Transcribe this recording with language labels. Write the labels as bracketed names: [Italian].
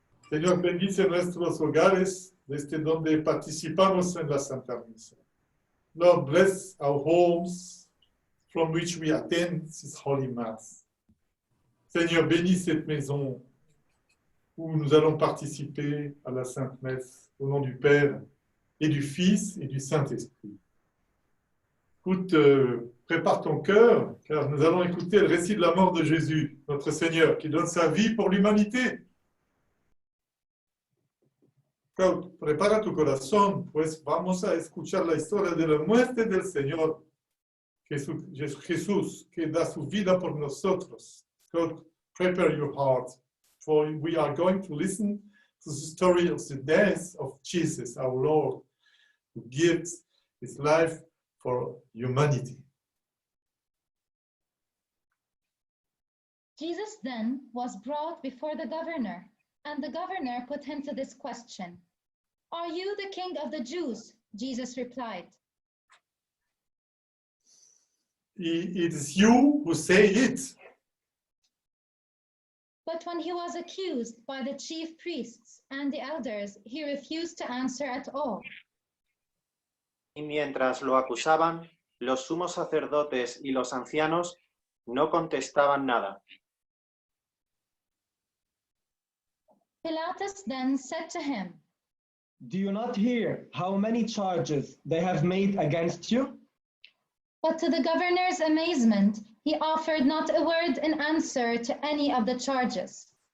[Spanish] Señor, bendice nuestros hogares desde donde participamos en la Santa Misa. [English] Lord, bless our homes from which we attend this Holy Mass. [French] Seigneur, bénis cette maison où nous allons participer à la Sainte Messe au nom du Père et du Fils et du Saint-Esprit. Écoute, prépare ton cœur, car nous allons écouter le récit de la mort de Jésus, notre Seigneur, qui donne sa vie pour l'humanité. [Spanish] Prepara tu corazón, pues vamos a escuchar la historia de la muerte del Señor Jesús, que da su vida por nosotros. [English] God, prepare your heart, for we are going to listen to the story of the death of Jesus, our Lord, who gives his life for humanity. Jesus then was brought before the governor, and the governor put him to this question. Are you the king of the Jews? Jesus replied. It is you who say it. But when he was accused by the chief priests and the elders, he refused to answer at all. [Spanish] Y mientras lo acusaban, los sumos sacerdotes y los ancianos no contestaban nada. [English] Pilatus then said to him, Do you not hear how many charges they have made against you? but to the governor's amazement, he offered not a word in answer to any of the charges.